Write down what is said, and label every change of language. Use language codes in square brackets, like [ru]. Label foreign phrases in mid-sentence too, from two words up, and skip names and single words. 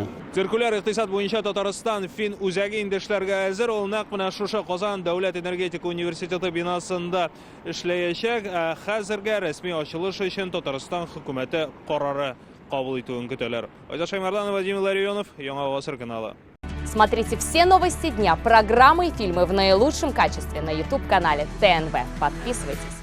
[tt] Циркуляр икътисад буенча Татарстан Фин үзәге инде эшләргә әзер. Ул нәкъ менә шушы Казан дәүләт энергетика университеты бинасында эшләячәк. Хәзергә рәсми ачылыш өчен Татарстан хөкүмәте карары кабул итүен көтәләр. Айдар Шаймарданов, Владимир Ларионов, Яңа Гасыр каналы. [ru] Смотрите все новости дня, программы и фильмы в наилучшем качестве на YouTube-канале ТНВ. Подписывайтесь.